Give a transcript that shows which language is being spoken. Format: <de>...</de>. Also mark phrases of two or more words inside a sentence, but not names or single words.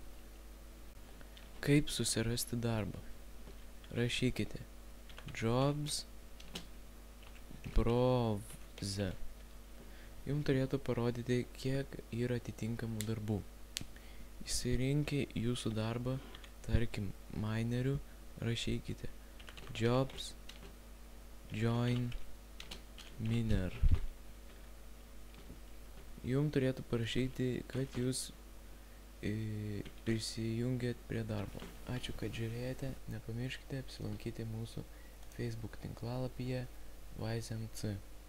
<lt>Kaip susirasti darbą? Rašykite</lt> <en>jobs browse.</en> <lt>Jums turėtų parodyti, kiek yra atitinkamų darbų. Įsirinkę jūsų darbą, tarkim, minerių, rašykite</lt> <en>jobs join miner.</en> <lt>Jums turėtų parašyti, kad jūs prisijungėt prie darbo. Ačiū, kad žiūrėjote. Nepamirškite apsilankyti mūsų Facebook tinklalapyje WiseMC.</lt>